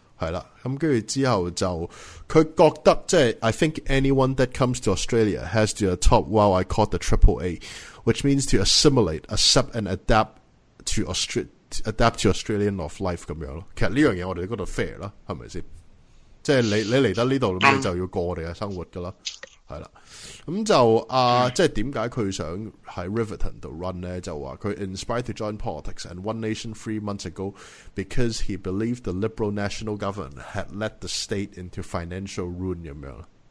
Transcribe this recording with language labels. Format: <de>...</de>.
<yue>系啦，咁跟住之后就佢觉得即系、就是、</yue> <en>I think anyone that comes to Australia has to top what I call the triple A, which means to assimilate, accept and adapt to adapt to Australian of life</en> <yue>咁样咯。其实呢样嘢我哋觉得 fair 啦，系咪先？即系你嚟得呢度，你就要过我哋嘅生活噶啦。系啦，咁就即系点解佢想喺 Riverton 度 run 咧？就话佢</yue> <en>inspired to join politics and One Nation 3 months ago because he believed the Liberal National Government had led the state into financial ruin</en> <yue>咁样咯。</yue>